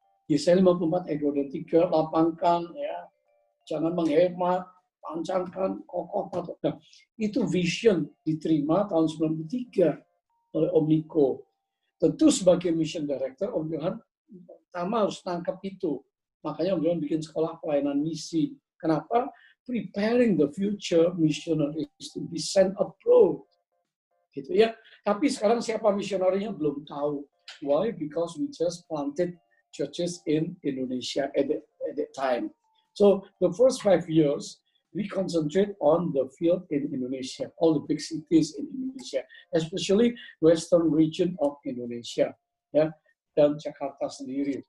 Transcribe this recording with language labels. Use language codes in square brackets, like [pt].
[id] Yesaya 54 ayat 2 dan 3, lapangkan, ya, jangan menghemat, pancangkan, kokoh, patut. Nah, itu vision diterima tahun 93 oleh Om Niko. Tentu sebagai mission director, Om Johan pertama harus tangkap itu. Makanya Om Johan bikin sekolah pelayanan misi. Kenapa? [en] Preparing the future missionaries to be sent abroad. [id] Gitu ya. Tapi sekarang siapa misionarinya belum tahu. [en] Why? Because we just planted churches in Indonesia at that time. So the first 5 years, we concentrate on the field in Indonesia, all the big cities in Indonesia, especially western region of Indonesia, ya, [id] dan Jakarta sendiri.